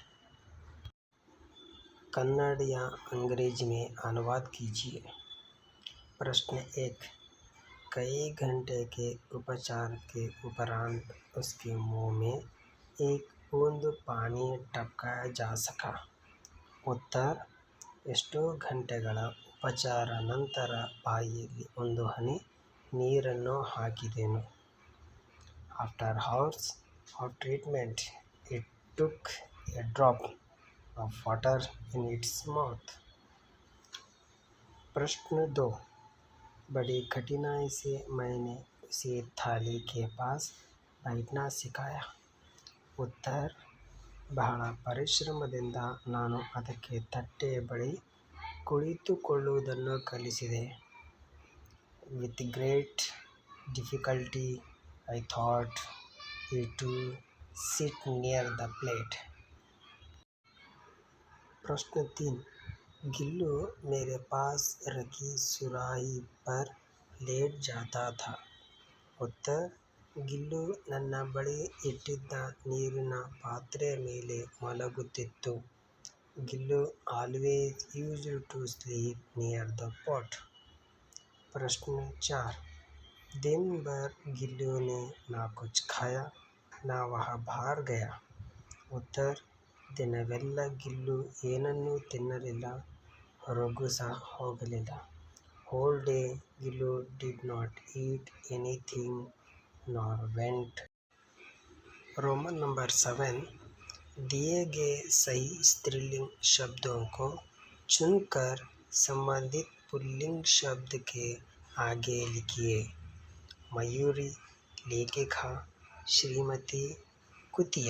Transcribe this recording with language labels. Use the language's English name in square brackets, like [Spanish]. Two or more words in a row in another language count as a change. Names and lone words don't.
[Hindi] कन्नड़ या अंग्रेजी में अनुवाद कीजिए। प्रश्न 1, कई घंटे के उपचार के उपरांत उसके मुंह में एक बूंद पानी टपकाया जा सका। उत्तर, [Kannada] ಎಷ್ಟೋ ಗಂಟೆಗಳ ಉಪಚಾರ ನಂತರ ಬಾಯಿಯಲ್ಲಿ ಒಂದು ಹನಿ ನೀರನ್ನು ಹಾಕಿದೆನು. [English] After hours of treatment, it took a drop of water in its mouth. [Hindi] प्रश्न 2, बड़ी कठिनाई से मैंने उसे थाली के पास बैठना सिखाया. उत्तर, [Kannada] ಬಹಳ ಪರಿಶ್ರಮದಿಂದ ನಾನು ಅದಕ್ಕೆ ತಟ್ಟೆಯ ಬಳಿ ಕುಳಿತುಕೊಳ್ಳುವುದನ್ನು ಕಲಿಸಿದೆ. [English] With great difficulty I taught it to sit near the plate. [Hindi] प्रश्न 3, गिल्लू मेरे पास रखी सुराही पर लेट जाता था. उत्तर, [Kannada] ಗಿಲ್ಲು ನನ್ನ ಬಳಿ ಇಟ್ಟಿದ್ದ ನೀರಿನ ಪಾತ್ರೆಯ ಮೇಲೆ ಮಲಗುತ್ತಿತ್ತು. [English] गिल्लू always used to sleep near the pot. [Hindi] प्रश्न 4, दिन भर गिल्लू ने ना कुछ खाया ना वह बाहर गया. उत्तर, [Kannada] ದಿನವೆಲ್ಲ ಗಿಲ್ಲು ಏನನ್ನೂ ತಿನ್ನಲಿಲ್ಲ, ಹೊರಗೂ ಸಹ ಹೋಗಲಿಲ್ಲ. [English] Whole day गिल्लू did not eat anything nor went. [Hindi] रोमन नंबर 7, दिए गए सही स्त्रीलिंग शब्दों को चुनकर संबंधित पुल्लिंग शब्द के आगे लिखिए. मयूरी, लेखिका, श्रीमती, कुतिया.